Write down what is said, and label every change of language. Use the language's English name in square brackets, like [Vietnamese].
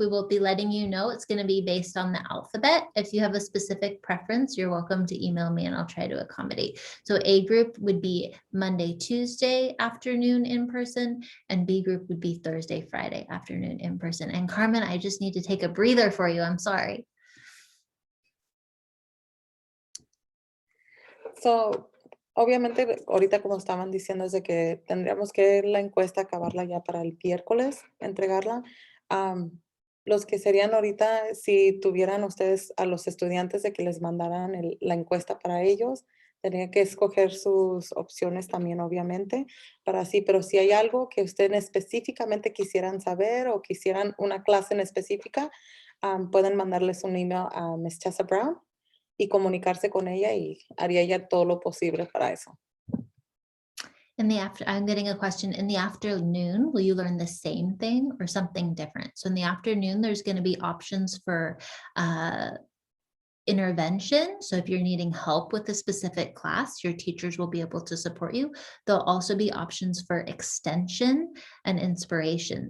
[English] We will be letting you know. It's going to be based on the alphabet. If you have a specific preference, you're welcome to email me and I'll try to accommodate. So A group would be Monday, Tuesday afternoon in person, and B group would be Thursday, Friday afternoon in person. And Carmen, I just need to take a breather for you. I'm sorry. [Spanish] So, obviamente, ahorita como estaban diciendo es de que tendríamos que la encuesta acabarla ya para el miércoles, entregarla. Los que serían ahorita, si tuvieran ustedes a los estudiantes de que les mandaran la encuesta para ellos, tendrían que escoger sus opciones también, obviamente, para así. Pero si hay algo que ustedes específicamente quisieran saber o quisieran una clase en específica, pueden mandarles un email a Miss Tessa Brown y comunicarse con ella y haría ella todo lo posible para eso. [English] I'm getting a question. In the afternoon, will you learn the same thing or something different? So in the afternoon, there's going to be options for intervention. So if you're needing help with a specific class, your teachers will be able to support you. There'll also be options for extension and inspiration.